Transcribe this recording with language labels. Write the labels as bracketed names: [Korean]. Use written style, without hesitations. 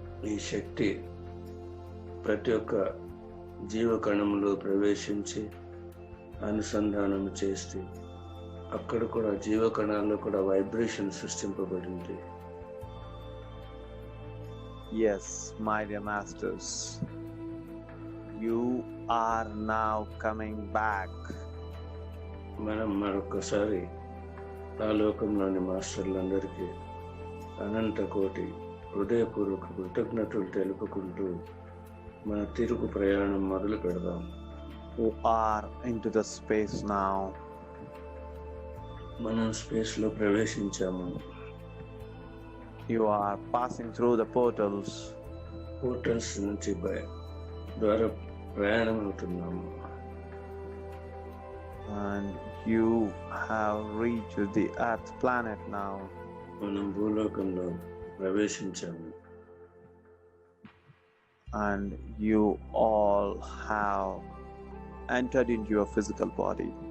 [Telugu] ఈ శక్తి ప్రతి ఒక్క జీవకణంలో ప్రవేశించి అనుసంధానం చేసి అక్కడ కూడా జీవకణాల్లో కూడా vibration సృష్టింపబడింది. [English] Yes, my dear masters, you are now coming back. [Telugu] మనం మరొకసారి ఆ లోకంలోని మాస్టర్లందరికీ అనంత కోటి హృదయపూర్వక కృతజ్ఞతలు తెలుపుకుంటూ మన తిరుగు ప్రయాణం మొదలు పెడదాం. [English] You are into the space now. [Telugu] మనం స్పేస్ లో ప్రవేశించాము. [English] You are passing through the portals. [Telugu] Portals నుంచి ద్వారా ప్రయాణం అవుతున్నాము. [English] And you have reached the Earth planet now. [Telugu] మనం భూలోకంలో ప్రవేశించాము. [English] And you all have entered into your physical body.